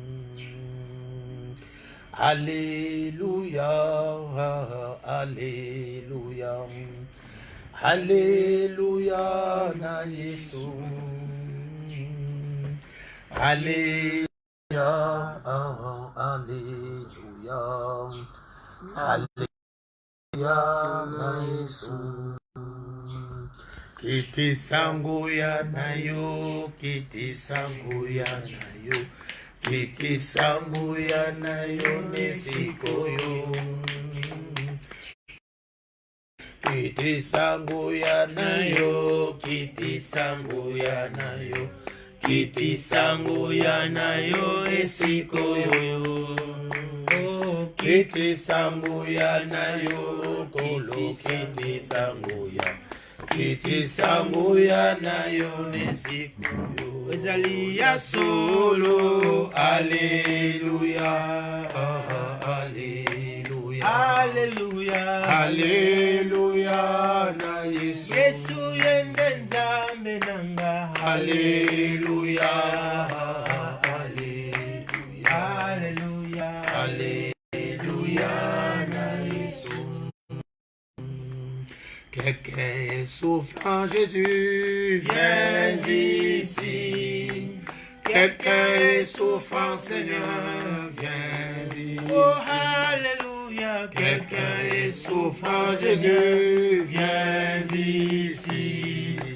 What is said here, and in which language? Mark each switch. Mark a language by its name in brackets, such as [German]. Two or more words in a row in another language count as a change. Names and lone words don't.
[Lingala] Alléluia, alléluia, alléluia na Yesu. Alléluia, alléluia, alléluia na Yesu. Kiti sangu ya na yo, kiti sangu ya na yo, kiti sangu ya na yo nesiko yo. Kiti sangu ya na yo, kiti sangu ya na yo, kiti sangu ya na yo esiko yo. Kiti sangu ya na yo kolo, kiti sangu ya, kiti sangu ya na yo nesiko yo. Ezali ya solo, alléluia, alléluia, alléluia, alléluia na Yesu. Yesu yende nzambe nanga. Alléluia, alléluia, alléluia, alléluia na Yesu. [French] Quelqu'un est souffrant, Jésus, viens ici. Quelqu'un est souffrant, Seigneur, viens ici. Oh, alléluia. Quelqu'un est souffrant, Jésus, viens ici.